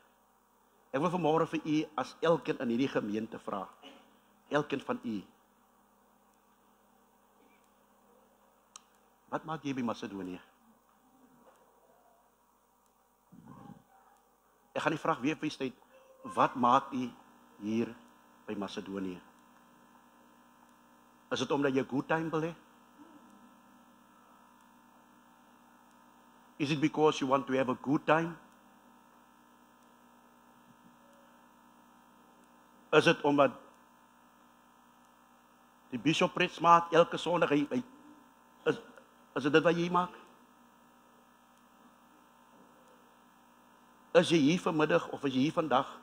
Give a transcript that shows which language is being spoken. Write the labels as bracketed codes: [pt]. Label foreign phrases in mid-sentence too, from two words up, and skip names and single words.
[af] Ek wil vanmôre vir u as elkeen in hierdie gemeente vra, elkeen van u, wat maak jy by Macedonië? Ek gaan die vraag weer vir u stel, wat maak u hier by Macedonië? Is dit omdat jy 'n [en] good time [af] wil hê? [en] Is it because you want to have a good time? [af] Is dit omdat die [en] bishop preach [af] maak elke Sondag is dit wat jy maak? Is jy hier vanmiddag of is jy hier vandag?